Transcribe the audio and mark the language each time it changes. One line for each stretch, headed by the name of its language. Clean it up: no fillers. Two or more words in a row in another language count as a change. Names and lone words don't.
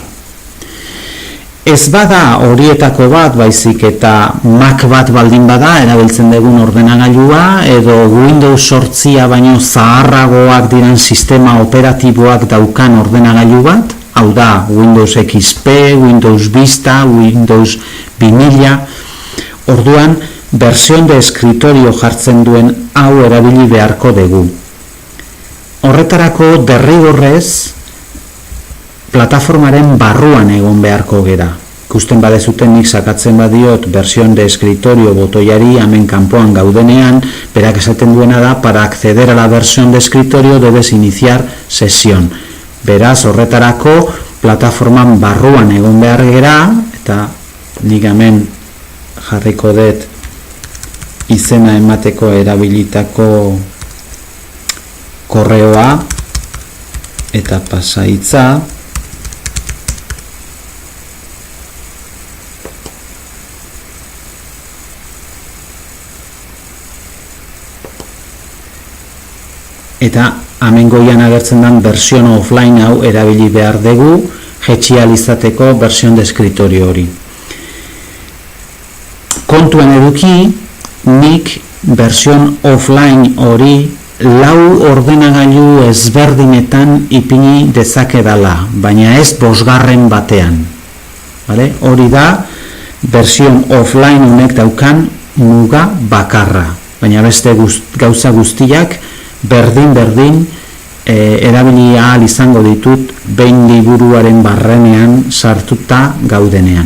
Basque: Ez bada horietako bat baizik eta Mac bat baldin bada erabiltzen dugun ordenagailua edo Windows 8 baino zaharragoak diren sistema operatiboak daukan ordenagailu bat, hau da Windows XP, Windows Vista, Windows 2000, orduan
Spanish: versión de escritorio
Basque: jartzen duen hau erabili beharko dugu. Horretarako derrigorrez plataformaren barruan egon beharko gera. ikusten badezuten nik sakatzen badiot
Spanish: versión de escritorio
Basque: botoiari hemen kanpoan gaudenean, berak esaten duena da,
Spanish: para acceder a la versión de escritorio debes iniciar sesión.
Basque: Beraz, horretarako plataforman barruan egon behar gera, eta nik hemen jarriko dut izena emateko erabilitako korreoa eta pasaitza. Eta hemen goian agertzen den
Spanish: versión offline
Basque: hau erabili behar dugu jetxi izateko
Spanish: versión de escritorio
Basque: hori. Kontuen eduki, nik
Spanish: versión offline
Basque: hori 4 ordenagailu ezberdinetan ipini dezakedala, baina ez 5. batean. Vale? Hori da
Spanish: versión offline
Basque: honek daukan muga bakarra, baina beste gauza guztiak berdin erabili ahal izango ditut behin liburuaren barrenean sartuta gaudenean.